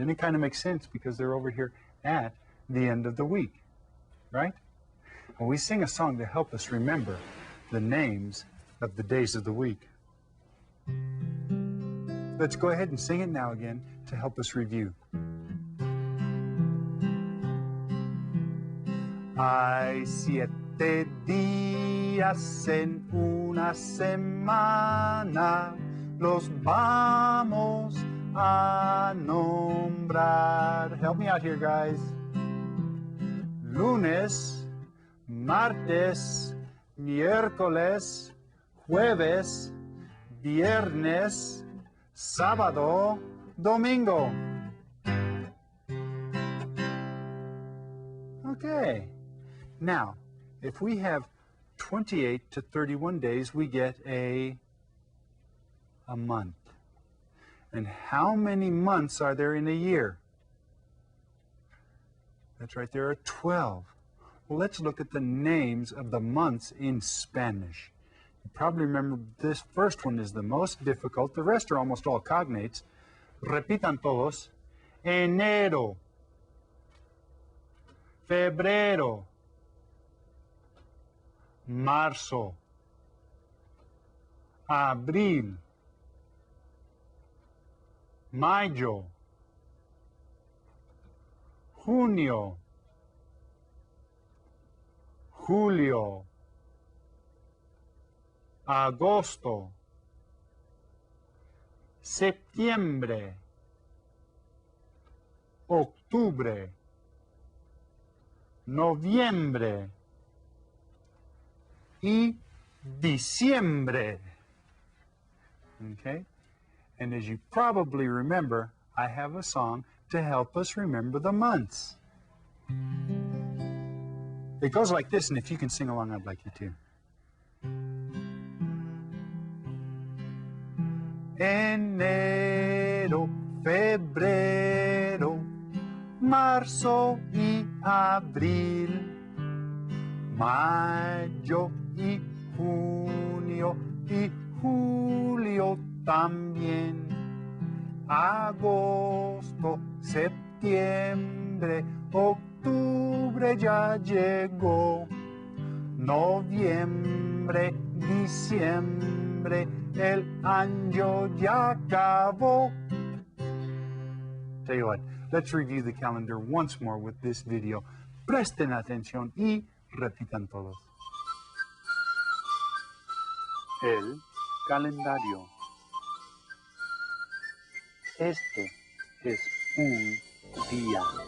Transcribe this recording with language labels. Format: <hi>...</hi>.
<en>And it kind of makes sense because they're over here at the end of the week, right? And we sing a song to help us remember the names of the days of the week. Let's go ahead and sing it now again to help us review.</en> <es>Hay 7 días en una semana, los vamos a nombrar.</es> <en>Help me out here, guys.</en> <es>Lunes, martes, miércoles, jueves, viernes, sábado, domingo.</es> <en>Okay, Now, if we have 28 to 31 days, we get a month. And how many months are there in a year? That's right, there are 12. Well, let's look at the names of the months in Spanish. You probably remember this first one is the most difficult. The rest are almost all cognates.</en> <es>Repitan todos. Enero, febrero, marzo, abril, mayo, junio, julio, agosto, septiembre, octubre, noviembre y diciembre.</es> <en>Okay? And as you probably remember, I have a song to help us remember the months. It goes like this, and if you can sing along, I'd like you to.</en> <es>Enero, febrero, marzo y abril, mayo y junio y julio también, agosto, septiembre, octubre ya llegó, noviembre, diciembre, el año ya acabó.</es> <en>Tell you what, let's review the calendar once more with this video.</en> <es>Presten atención y repitan todos. El calendario. Este es un día.</es>